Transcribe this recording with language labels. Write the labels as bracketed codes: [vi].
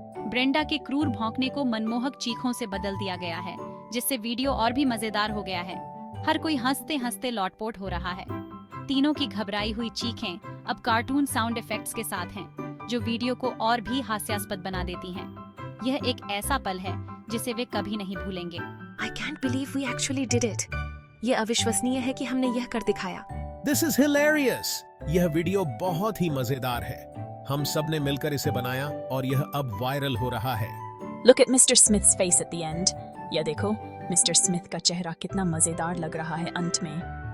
[hi] Brenda के क्रूर भौंकने को मनमोहक चीखों से बदल दिया गया है, जिससे वीडियो और भी मजेदार हो गया है. हर कोई हंसते हंसते लौटपोट हो रहा है. तीनों की घबराई हुई चीखें अब कार्टून साउंड इफेक्ट्स के साथ हैं, जो वीडियो को और भी हास्यास्पद बना देती हैं. यह एक ऐसा पल है जिसे वे कभी नहीं भूलेंगे. [en] I can't believe we actually did it. [hi] ये अविश्वसनीय है कि हमने यह कर दिखाया. [en] This is hilarious. [hi] यह वीडियो बहुत ही मजेदार है. हम सब ने मिलकर इसे बनाया और यह अब वायरल हो रहा है. [en] Look at Mr. Smith's face at the end. [hi] या देखो, मिस्टर स्मिथ का चेहरा कितना मजेदार लग रहा है अंत में.